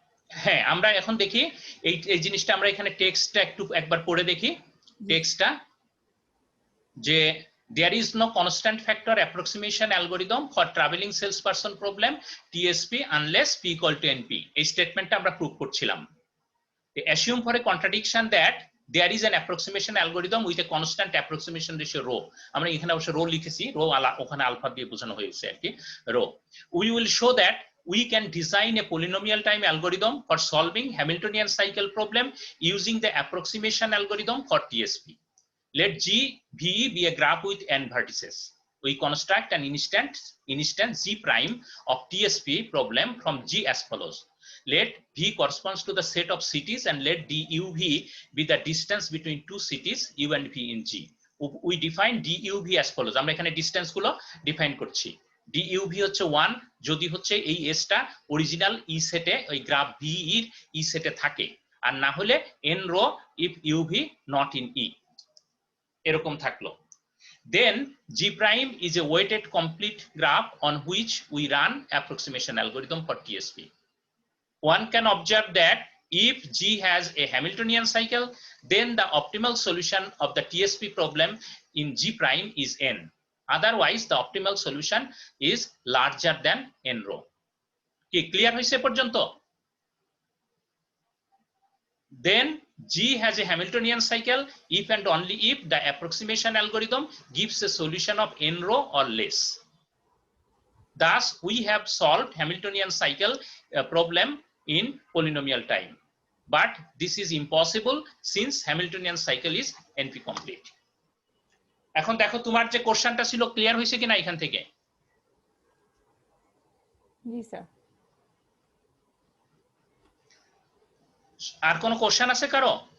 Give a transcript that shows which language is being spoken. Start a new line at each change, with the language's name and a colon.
Bangla: হ্যাঁ, আমরা এখন দেখি এই জিনিসটা, আমরা এখানে টেক্সটটা একবার পড়ে দেখি। টেক্সটটা যে
English: there is no constant factor approximation algorithm for traveling salesperson problem TSP unless p = np।
Bangla: এই স্টেটমেন্টটা আমরা প্রুভ করছিলাম।
English: assume for a contradiction that there is an approximation algorithm with a constant approximation ratio rho।
Bangla: আমরা এখানে অবশ্য rho লিখেছি, rho ওখানে alpha দিয়ে বোঝানো হয়েছে আর কি, rho.
English: we will show that we can design a polynomial time algorithm for solving Hamiltonian cycle problem using the approximation algorithm for TSP. Let G VE be a graph with n vertices. We construct an instance G prime of TSP problem from G as follows. Let V corresponds to the set of cities and let DUV be the distance between two cities U and V in G. We define DUV as follows.
Bangla: আমরা এখানে distance গুলো define করছি। DUV হচ্ছে 1 যদি হচ্ছে এই S টা original E সেটে, ওই গ্রাফ V এর E সেটে থাকে, আর না হলে n rho
English: if UV not in E,
Bangla: এরকম থাকলো।
English: Then G prime is a weighted complete graph on which we run approximation algorithm for TSP. One can observe that if G has a Hamiltonian cycle, then the optimal solution of the TSP problem in G prime is n. otherwise the optimal solution is larger than n rho.
Bangla: কি clear হইছে পর্যন্ত?
English: Then G has a Hamiltonian cycle if and only if the approximation algorithm gives a solution of n rho or less. Thus, we have solved Hamiltonian cycle problem in polynomial time. But this is impossible since Hamiltonian cycle is NP complete.
Bangla: এখন দেখো তোমার যে কোশ্চেনটা ছিল clear হয়েছে কিনা এখান থেকে? জি স্যার। আর কোনো কোশ্চেন আছে কারো?